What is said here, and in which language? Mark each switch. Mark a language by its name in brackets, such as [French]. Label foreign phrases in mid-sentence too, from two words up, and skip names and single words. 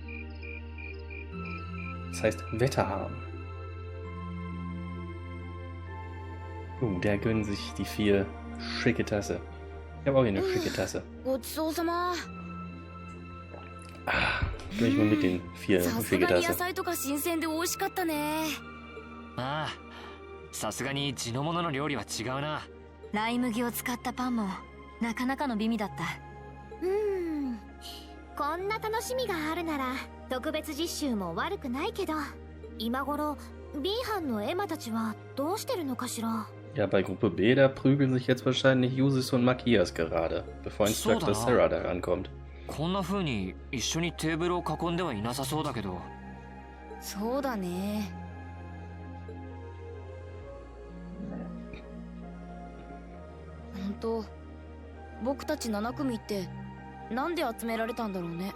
[German] Das heißt Wetterhahn. Der gönnt sich die 4 schicke Tasse. Ich habe auch hier eine schicke Tasse. Gönn ich mal mit den 4 schicke Tasse. [Japanese] ああ、さすがに地のものの料理は違うな。ライ麦を使ったパンもなかなかの美味だった。こんな楽しみがあるなら特別実習も悪くないけど、今頃 B 班のエマたちはどうしてるのかしら。 [German] Ja, bei Gruppe B, da prügeln sich jetzt wahrscheinlich Jusis und Makias gerade, bevor Instructor Sarah da rankommt. [Japanese] こんな風に一緒にテーブルを囲んではいなさそうだけど。そうだね。本当、僕たち7組ってなんで集められたんだろうね。